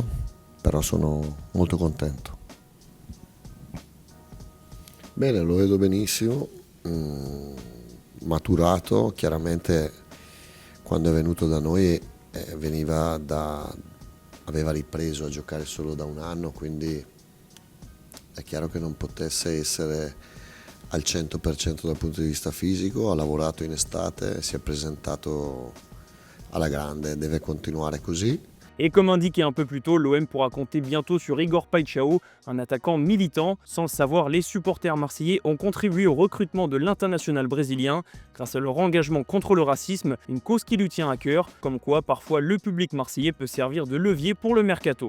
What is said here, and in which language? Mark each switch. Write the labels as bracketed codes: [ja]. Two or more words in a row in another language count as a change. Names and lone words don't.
[it] Però sono molto contento. Bene, lo vedo benissimo, maturato, chiaramente quando è venuto da noi aveva ripreso a giocare solo da un anno, quindi è chiaro che non potesse essere al 100% dal punto di vista fisico, ha lavorato in estate, si è presentato alla grande, deve continuare così. [fr] Et comme indiqué un peu plus tôt, l'OM pourra compter bientôt sur Igor Paixão, un attaquant militant. Sans le savoir, les supporters marseillais ont contribué au recrutement de l'international brésilien grâce à leur engagement contre le racisme, une cause qui lui tient à cœur, comme quoi parfois le public marseillais peut servir de levier pour le mercato.